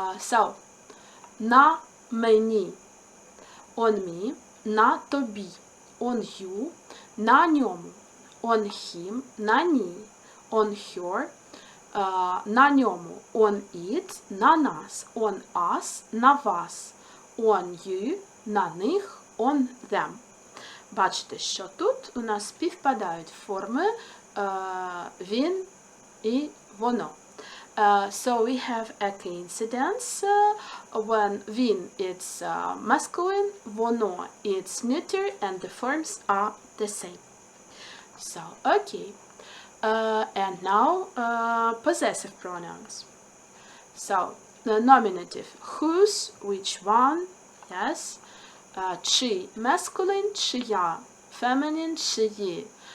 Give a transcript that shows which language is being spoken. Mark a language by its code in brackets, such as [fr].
[en] So, на мені, on me, на тобі, on you, на ньому, on him, на ній, on her, на ньому, on it, на нас, on us, на вас, on you, на них, on them. [uk] Бачите, що тут у нас співпадають форми він і воно. [en] So we have a coincidence when він it's masculine, воно it's neuter, and the forms are the same. So, okay. And now possessive pronouns. So, the nominative whose, which one, yes. [uk] Чий masculine, чия feminine, чиї.